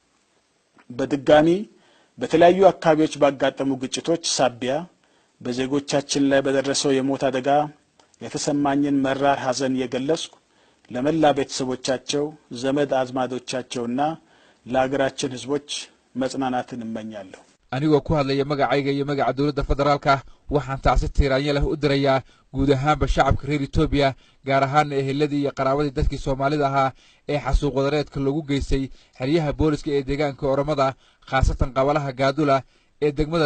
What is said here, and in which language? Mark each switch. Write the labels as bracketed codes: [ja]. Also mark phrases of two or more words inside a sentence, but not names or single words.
[am] በድጋሚ በተለያዩ አካባቢዎች ባጋጠሙ ግጭቶች ሳቢያ በዜጎቻችን ላይ በደረሰው የሞት አደጋ የተሰማኝን መራር ሐዘን የገለጽኩ ለመላ ቤተሰቦቻቸው ዘመድ አዝማዶቻቸውና ለሀገራችን ህዝቦች መጽናናትን እመኛለሁ። [so] anigoo ku hadlaya magacayga iyo magaca dawladda federaalka waxaan tacsi tiiraanya leh u dirayaa guud ahaanba shacabka reer Itoobiya gaar ahaan eheladii iyo qaraabadii dadkii Soomaalida ahaa ee xasuuq wadareedka lagu geystay xiriyaha booliska ee deegaanka Oromada khaasatan qabalaha Gaadula ee degmada